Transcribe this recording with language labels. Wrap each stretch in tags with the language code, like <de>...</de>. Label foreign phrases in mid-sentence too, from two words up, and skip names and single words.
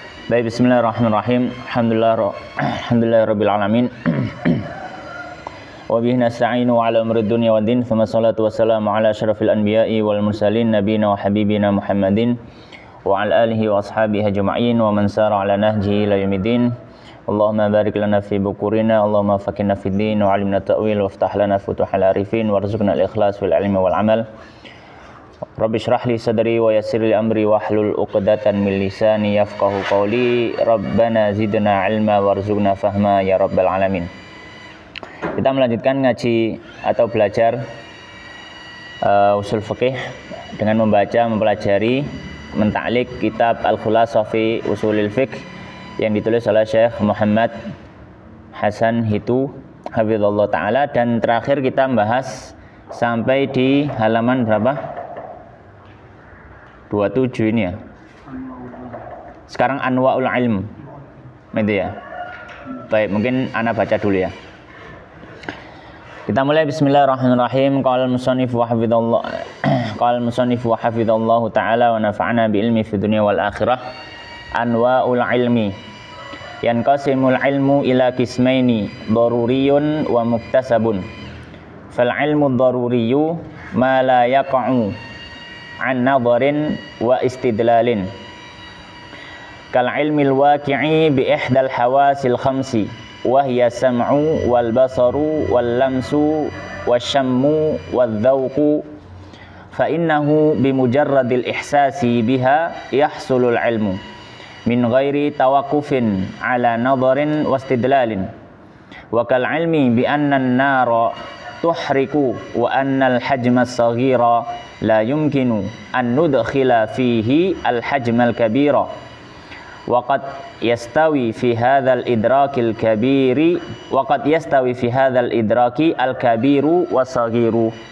<id>Baik,</id> <ar>بسم الله الرحمن الرحيم. الحمد لله رب العالمين. وبه نستعين على أمور الدنيا والدين. ثم الصلاة والسلام على أشرف الأنبياء والمرسلين نبينا وحبيبنا محمد وعلى آله وأصحابه أجمعين ومن سار على نهجه إلى يوم الدين. اللهم بارك لنا في بكورنا اللهم فقهنا في الدين وعلمنا التأويل وافتح لنا فتوح العارفين وارزقنا الإخلاص في العلم والعمل. رب اشرح لي صدري ويسر لي أمري واحلل عقدة من لساني يفقهوا قولي. ربنا زدنا علما وارزقنا فهما يا رب العالمين.</ar> <id>Kita melanjutkan ngaji atau belajar usul fikih dengan membaca, mempelajari, mentaklik kitab Al-Khulasah fi Usulil Fiqh yang ditulis oleh Syekh Muhammad Hasan Hitu</id> <ar>حفظه الله تعالى,</ar> <id>dan terakhir kita membahas sampai di halaman berapa? 27 ini ya. Sekarang</id> <ar>أنواع العلم.</ar> <id>Itu ya. Baik, mungkin ana baca dulu ya. Kita mulai.</id> <ar>بسم الله الرحمن الرحيم. قال المصنف وحفظه الله تعالى ونفعنا بعلمه في الدنيا والآخرة. أنواع العلم. ينقسم العلم إلى قسمين ضروري ومكتسب. فالعلم الضروري ما لا يقع عن نظر واستدلال كالعلم الواقع بإحدى الحواس الخمس و هي السمع والبصر واللمس والشم والذوق فإنه بمجرد الإحساس بها يحصل العلم من غير توقف على نظر واستدلال وكالعلم بأن النار تحرق وأن الحجم الصغير لا يمكن أن ندخل فيه الحجم الكبير وقد يستوي في هذا الإدراك الكبير وقد يستوي في هذا الإدراك الكبير والصغير</ar>